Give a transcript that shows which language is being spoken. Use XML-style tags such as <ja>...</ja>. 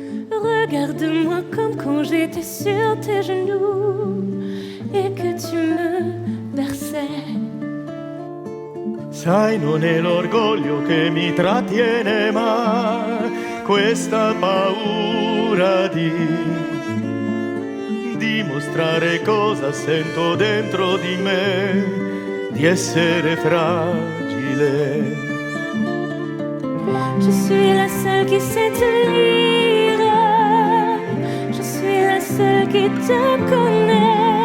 <fr>Regarde-moi comme quand j'étais sur tes genoux et que tu me berçais.</fr> <it>Sai, non è l'orgoglio che mi trattiene, ma questa paura di dimostrare cosa sento dentro di me, di essere fragile.</it> <fr>Je suis la seule qui sait te lire. Je suis la seule qui te connaît.</fr>